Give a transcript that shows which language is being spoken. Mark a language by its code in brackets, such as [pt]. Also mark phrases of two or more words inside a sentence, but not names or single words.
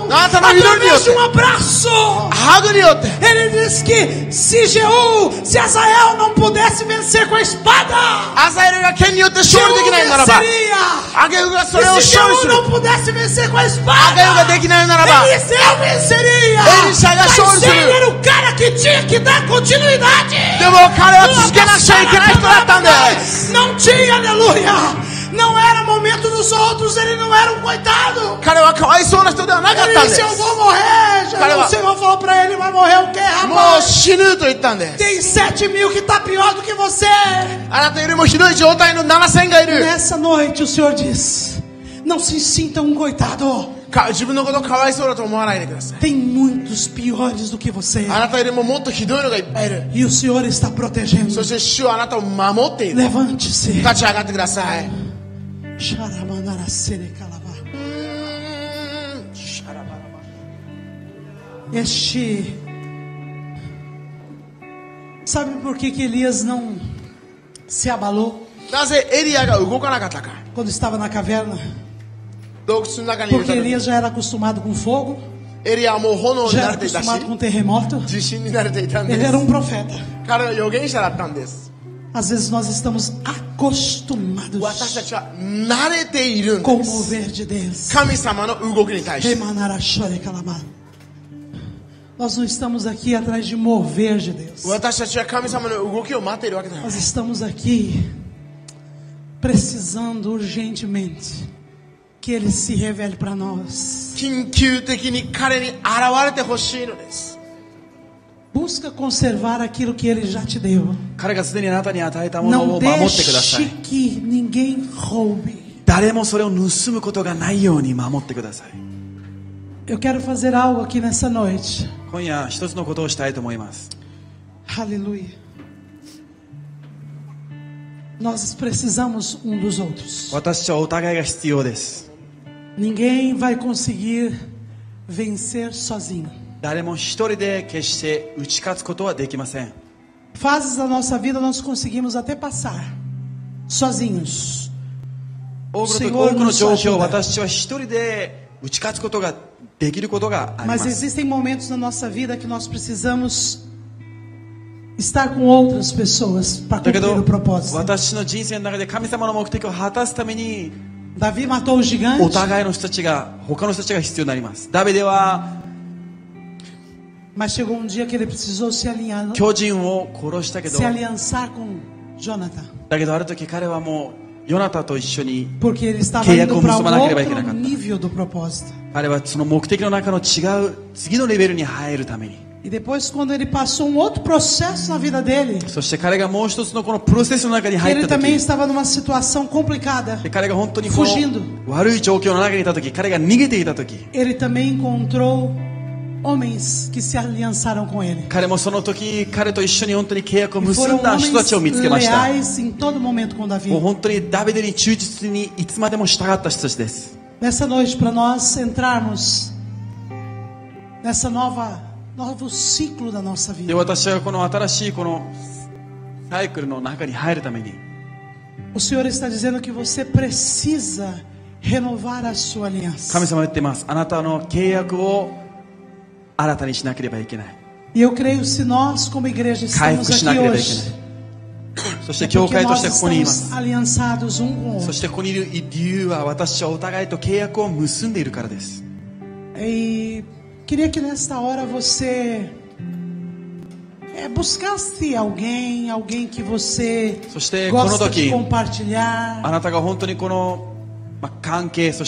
[ja] あなたの祈りによっ [pt] Através de [ja] て、 [pt] abraço. [ja] ハグによって。 [pt] Ele diz que se Azael não pudesse vencer com a espada, [ja] アザエルが剣によって勝 Jeú 利できないならば、 [pt] venceria. [ja] アゲフがそれを [pt] E se [ja] 勝利す Jeú る。 [pt] não pudesse vencer com a [ja] アゲフ [pt] espada, [ja] ができないならば、 [pt] Eliseu venceria. Eliseu Mas venceria. ele era o cara que tinha que dar continuidade. [ja] でも彼は続けなくちゃいけない人だったんです。 [pt] Não tinha, aleluia. Não era momento dos outros, ele não era um coitado. [ja] 彼はかわいそうな人ではなかったん [pt] Ele [ja] で [pt] disse: [ja] す。 [pt] eu vou morrer. Já Cara, o Senhor falou pra ele: vai morrer o quê, [ja] もう [pt] rapaz? [ja] 死ぬと言ったんです。 [pt] Tem 7.000 que tá pior do que você. [ja] あなたよりもひどい状態の7000がいる。 [pt] Nessa noite o Senhor diz: não se sinta um coitado. [ja] 自分のことをかわいそうだと思わないでください。 [pt] Tem muitos piores do que você. [ja] あなたよりももっとひどいのがいっぱいいる。 [pt] E o Senhor está protegendo. [ja] そして主はあなたを守っている。 [pt] Levante-se. [ja] 立ち上がってください。 [pt] Sabe por que Elias não se abalou [ja] なぜエリアが動かなかったか。 [pt] quando estava na caverna? [ja] 洞窟の中にいる [pt] Porque [ja] 時 [pt] Elias já era acostumado com fogo, [ja] エリアはもう炎に [pt] já [ja] 慣 [pt] era [ja] れていたし [pt] acostumado com terremoto. [ja] 地震に慣れていたんで [pt] Ele [ja] す [pt] era profeta. [ja] 彼は預言者だったんです [pt] Às vezes nós estamos acostumados [ja] 私たちは慣れているん [pt] com o [ja] です [pt] mover de Deus. [ja] 神様の動きに対して [pt] Nós não estamos aqui atrás de mover de Deus. [ja] 私たちは神様の動きを待っているわけではない [pt] Nós estamos aqui precisando urgentemente que Ele se revele para nós. [ja] 緊急的に彼に現れてほしいのです [pt] Busca conservar aquilo que Ele já te deu. [ja] 彼がすでにあなたに与えたもの [pt] Não [ja] を守ってくださ [pt] deixe [ja] い。 [pt] que ninguém roube. [ja] 誰もそれを盗むことがないように守ってください。 [pt] Eu quero fazer algo aqui nessa noite. [ja] 今夜一つのことをしたいと思います。 [pt] Aleluia. Nós precisamos um dos outros. [ja] 私たちはお互いが必要です。 [pt] Ninguém vai conseguir vencer sozinho. [ja] 誰も一人で決して打ち勝つことはできません。 [pt] Fases da nossa vida nós conseguimos até passar sozinhos. [ja] 多くの状況を私たちは一人で打ち勝つことができることがありま [pt] Mas [ja] す。 [pt] existem momentos na nossa vida que nós precisamos estar com outras pessoas para [ja] だけ [pt] cumprir [ja] ど [pt] o propósito. [ja] 私の人生の中で神様の目的を果たすために [pt] Davi matou o [ja] お [pt] gigante, [ja] 互いの人たちが他の人たちが必要になります。ダビデは [pt] mas chegou um dia que ele precisou se alinhar, [ja] 巨人を殺したけど [pt] se aliançar com Jonathan, [ja] だけどある時彼はもうヨナタと一緒に [pt] porque ele estava [ja] 契約 [pt] indo [ja] を [pt] para [ja] 結ばなければいけなかった。 [pt] outro nível do propósito. [ja] 彼はその目的の中の違う次のレベルに入るために [pt] E depois, quando ele passou um outro processo na vida dele, [ja] そして彼がもう一つのこのプロセスの中に [pt] que [ja] 入 [pt] ele [ja] った [pt] também [ja] 時 [pt] estava numa situação complicada, [ja] で彼が本当にこ [pt] fugindo. [ja] の悪い状況の中にいた時彼が逃げていた時 [pt] Ele também encontrou homens que se aliançaram com ele. [ja] 彼もその時彼と一緒に本当に契約を [pt] E [ja] 結 [pt] foram [ja] んだ人たちを見つけました [pt] leais em todo momento com Davi. [ja] もう本当にダビデに忠実にいつまでも従った人たちです [pt] Nessa noite, para nós entrarmos nessa novo ciclo da nossa [ja] で [pt] vida, [ja] 私はこの新しいこのサイクルの中に入るために [pt] o Senhor está dizendo que você precisa renovar a sua aliança. [ja] 神様は言っていますあなたの契約を新たにしなければいけない [pt] E eu creio se nós como igreja [ja] 回 [pt] estamos [ja] 復しな [pt] aqui [ja] ければいけ [pt] hoje, [ja] ないそして教 [pt] porque [ja] 会と [pt] nós [ja] してここにいま [pt] estamos [ja] す [pt] aliançados um com o [ja] そ [pt] outro. [ja] してここにいる理由は私たちはお互いと契約を結んでいるからです [pt] E queria que nesta hora você buscasse alguém que você [ja] そしてこの [pt] gosta de [ja] 時 [pt] compartilhar. [ja] あなたが本当にこの関係そして